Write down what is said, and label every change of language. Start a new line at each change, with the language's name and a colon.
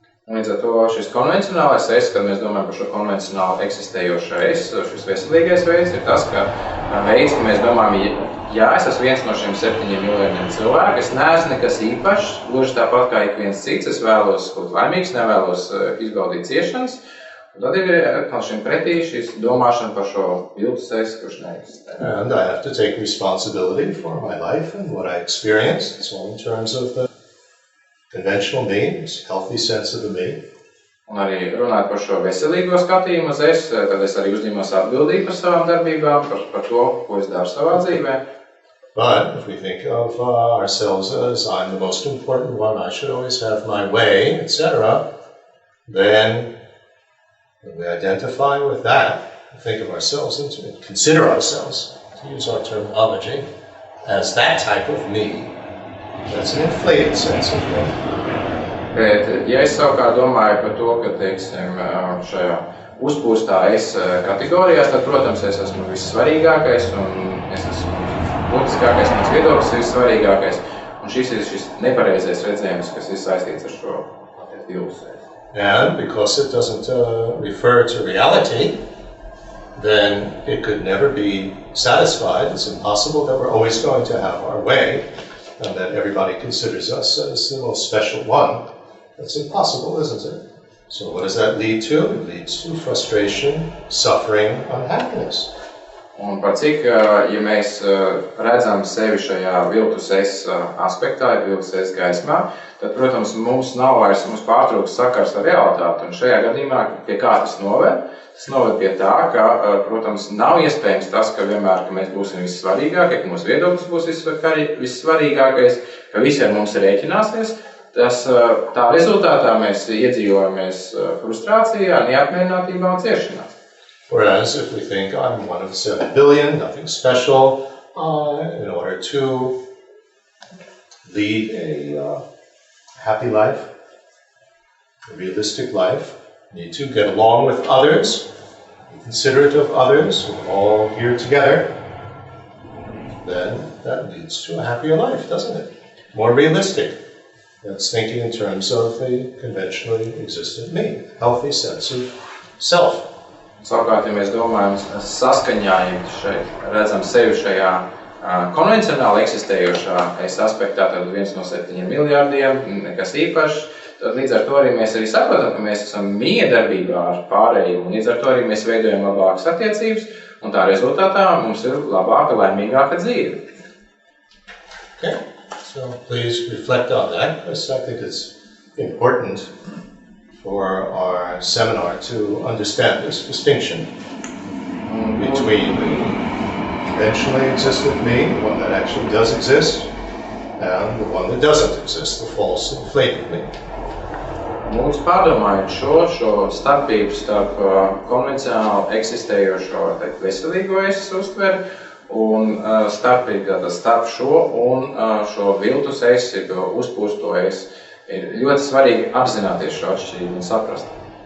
Latvian: Līdz ar to šis konvencionālais es, kad mēs domājam par šo konvencionāli eksistējošo es, šis veselīgais veids ir tas, ka veids, ka mēs domājam, ja es esmu viens no šiem 7 miljardiem cilvēku, es neesmu nekas īpašs, gluži tāpat kā ik viens cits, es vēlos būt laimīgs, nevēlos izbaudīt ciešanas, un tad ir atkal šim pretī šis domāšana par šo viltus es, kurš neeksistē.
English: And I have to take responsibility for my life and what I experienced. It's all in terms of the conventional me, this healthy sense of the me.
Latvian: Un arī runāt par šo veselīgo skatījumu uz es, tad es arī uzņemos atbildību par savām darbībām, par to, ko es daru savā dzīvē.
English: But if we think of ourselves as I'm the most important one, I should always have my way, etc., then when we identify with that, think of ourselves and consider ourselves, to use our terminology, as that type of me, that's an inflated sense of me.
Latvian: Bet, ja es savukārt domāju par to, ka, teiksim, šajā uzpūstā es kategorijās, tad, protams, es esmu vissvarīgākais un es esmu būtiskākais, mans viedoklis ir vissvarīgākais. Un šis ir šis nepareizais redzējums, kas ir saistīts ar šo viltus.
English: And because it doesn't refer to reality, then it could never be satisfied. It's impossible that we're always going to have our way and that everybody considers us as the most special one. That's impossible, isn't it? So what does that lead to? It leads to frustration, suffering, unhappiness.
Latvian: Un par cik, ja mēs redzam sevi šajā viltus es aspektā, viltus es gaismā, tad, protams, mums pārtrūks sakars ar realitāti. Un šajā gadījumā pie kā tas noved? Tas noved pie tā, ka, protams, nav iespējams tas, ka vienmēr, ka mēs būsim vissvarīgākie, ka mūsu viedoklis būs vissvarīgākais, ka visi ar mums rēķināsies. Tā rezultātā mēs iedzīvojamies frustrācijā, neapmierinātībā un ciešanās.
English: Whereas if we think I'm one of 7 billion, nothing special, in order to lead a happy life, a realistic life, you need to get along with others, be considerate of others, we're all here together, then that leads to a happier life, doesn't it? More realistic. That's thinking in terms of the conventionally existent me, healthy sense of self.
Latvian: Savukārt, ja mēs domājam saskaņā, ja šeit redzam sevi šajā konvencionāli eksistējošā es aspektā, tad viens no 7 miljardiem, nekas īpašs, tad līdz ar to arī mēs arī saprotam, ka mēs esam miedarbībā ar pārējiem, un līdz ar to arī mēs veidojam labākas attiecības, un tā rezultātā mums ir labāka, laimīgāka dzīve.
English: Okay, so please reflect on that, because I think it's important for our seminar to understand this distinction between the conventionally existent me, the one that actually does exist, and the one that doesn't exist, the false, inflated me.
Latvian: Mums pārdomājot šo starpību starp konvencionāli eksistējošo veselīgo es uztveri un starpību starp šo un šo viltus es, uzpūsto es. Ir ļoti svarīgi apzināties šo atšķirību un saprast.